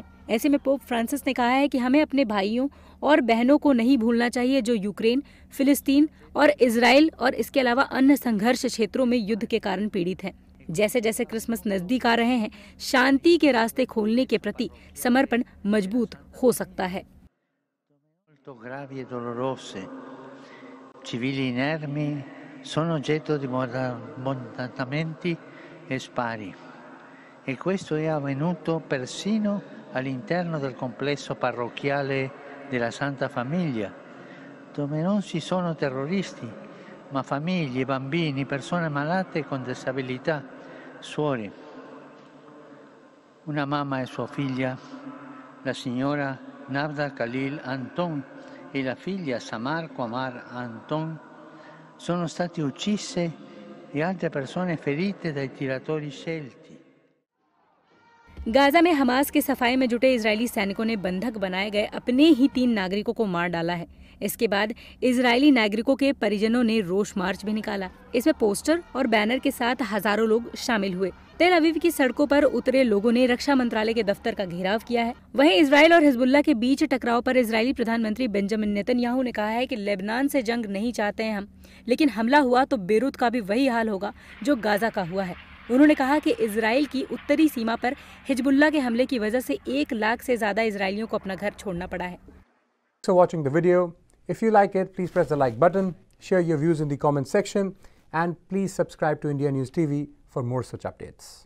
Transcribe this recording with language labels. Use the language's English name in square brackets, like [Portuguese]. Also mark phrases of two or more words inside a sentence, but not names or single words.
[Hindi] ऐसे में पोप फ्रांसिस ने कहा है कि हमें अपने भाइयों और बहनों को नहीं भूलना चाहिए जो यूक्रेन, फिलिस्तीन और इजराइल और इसके अलावा अन्य संघर्ष क्षेत्रों में युद्ध के कारण पीड़ित हैं। जैसे जैसे क्रिसमस नजदीक आ रहे हैं, शांति के रास्ते खोलने के प्रति समर्पण मजबूत हो सकता है। [Italian] Civili inermi sono oggetto di bombardamenti e spari e questo è avvenuto persino all'interno del complesso parrocchiale della Santa Famiglia, dove non ci sono terroristi, ma famiglie, bambini, persone malate con disabilità, suore. Una mamma e sua figlia, la signora Navda Khalil Anton e la figlia Samar Qamar Anton sono state uccise e altre persone ferite dai tiratori scelti। [Hindi] गाजा में हमास के सफाई में जुटे इजरायली सैनिकों ने बंधक बनाए गए अपने ही 3 नागरिकों को मार डाला है। इसके बाद इजरायली नागरिकों के परिजनों ने रोष मार्च भी निकाला। इसमें पोस्टर और बैनर के साथ हजारों लोग शामिल हुए। तेल अवीव की सड़कों पर उतरे लोगों ने रक्षा मंत्रालय के दफ्तर का घेराव किया है। वहीं इजराइल और हिजबुल्लाह के बीच टकराव पर इजरायली प्रधानमंत्री बेंजामिन नेतन्याहू ने कहा है कि लेबनान से जंग नहीं चाहते हैं हम, लेकिन हमला हुआ तो बेरूत का भी वही हाल होगा जो गाजा का हुआ है। उन्होंने कहा कि इजराइल की उत्तरी सीमा पर हिजबुल्लाह के हमले की वजह से 1 लाख से ज्यादा इजरायलियों को अपना घर छोड़ना पड़ा है। [English] So watching the video, if you like it, please press the like button, share your views in the comment section, and please subscribe to India News TV for more such updates.